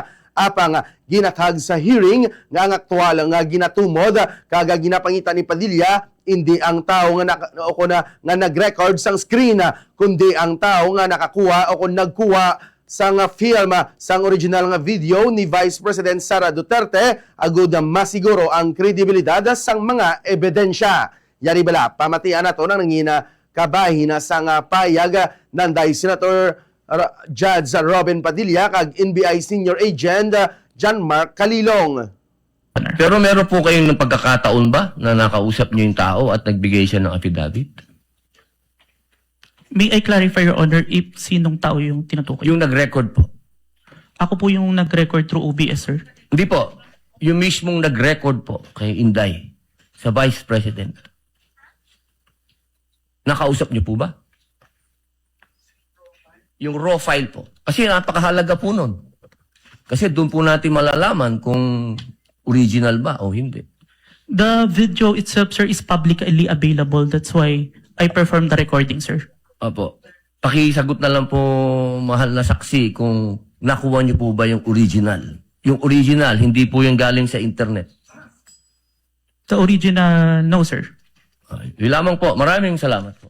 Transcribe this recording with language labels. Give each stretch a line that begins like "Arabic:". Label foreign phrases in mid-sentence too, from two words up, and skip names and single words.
Hiligaynon: Apang ginatag sa hearing nga ang aktual nga ginatumod kag ginapangita ni Padilla hindi ang tao nga nag-record sang screen kundi ang tao nga nakakuha o nagkuha sang film sang original nga video ni Vice President Sara Duterte agud masiguro ang kredibilidad sang mga ebidensya. Yari bala pamatian nato nang nangina kabahin sang payag nanday Senator Judge Robin Padilla kag NBI Senior Agent John Mark Calilong.
Filipino: Pero meron po kayong ng pagkakataon ba na nakausap niyo yung tao at nagbigay siya ng affidavit?
English: May I clarify, Your Honor, if
Filipino: sinong tao yung tinutukoy? Yung nag-record po. Ako po yung nag-record through OBS, sir. Hindi po. Yung mismong nag-record po kay Inday sa Vice President. Nakausap niyo po ba? Yung raw file po. Kasi napakahalaga po nun. Kasi doon po natin malalaman kung original ba o hindi.
English: The video itself, sir, is publicly available. That's why I performed the recording, sir.
Filipino: Opo. Pakisagot na lang po, mahal na saksi, kung nakuha niyo po ba yung original. Yung original, hindi po yung galing sa internet.
English: The original, no, sir.
Filipino: Yun lamang po. Maraming salamat po.